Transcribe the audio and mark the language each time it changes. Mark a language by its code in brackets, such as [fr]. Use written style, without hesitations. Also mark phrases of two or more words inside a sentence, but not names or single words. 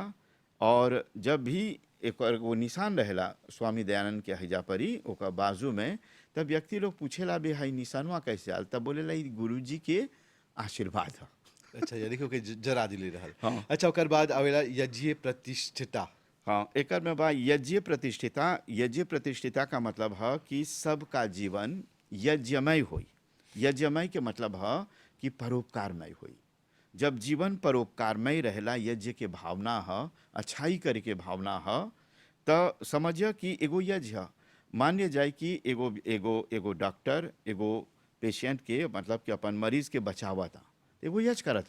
[bho] और जब भी एक वो निशान रहेला स्वामी दयानंद के हैजा परी ओकर बाजू में, तब व्यक्ति लोग पूछेला बे हाई निशानवा कैसे आल, तब बोलेला ई गुरु जी के आशीर्वाद है। अच्छा, यानी कि ओके जरा दिले रहल। हाँ। अच्छा, ओकर बाद आवेला [sa] यज्ञ प्रतिष्ठिता। [bho] हाँ, एकर में बा [sa] यज्ञ प्रतिष्ठिता। यज्ञ प्रतिष्ठिता [bho] का मतलब है कि सबका जीवन यज्ञमय होई। यज्ञमय के मतलब है कि परोपकारमय होई। जब जीवन परोपकारमय रहेला, यज्ञ के भावना है, अच्छाई करे के भावना है, तो समझिए कि एगो यज्ञ है। मान्य जाए कि एगो एगो एगो डॉक्टर एगो पेशेंट के मतलब कि अपन मरीज के बचावता, एगो यज्ञ करता।